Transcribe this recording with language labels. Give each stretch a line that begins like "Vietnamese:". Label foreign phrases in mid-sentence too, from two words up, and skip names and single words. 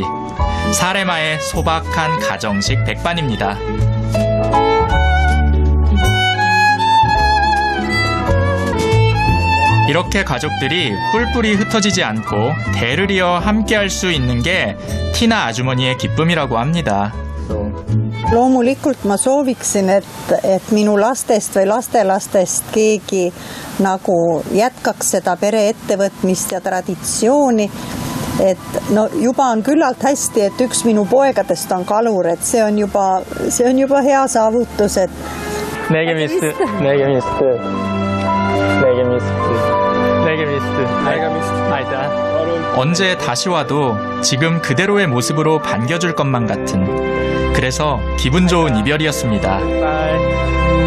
Korean: 사레마의 소박한 가정식 백반입니다. 이렇게 가족들이 뿔뿔이 흩어지지 않고 대를 이어 함께할 수 있는 게 티나 아주머니의 기쁨이라고 합니다.
Estonian: So loomulikult ma sooviksin, et minu lastest või lastelastest keegi nagu jätkaks seda pereettevõtmist ja traditsiooni. Et no juba on küllalt hästi, et üks minu poegadest on kalur, et see on juba hea saavutus, et nägemist. aitäh.
Korean: 언제 다시 와도 지금 그대로의 모습으로 반겨줄 것만 같은, 그래서 기분 좋은 이별이었습니다. 바이.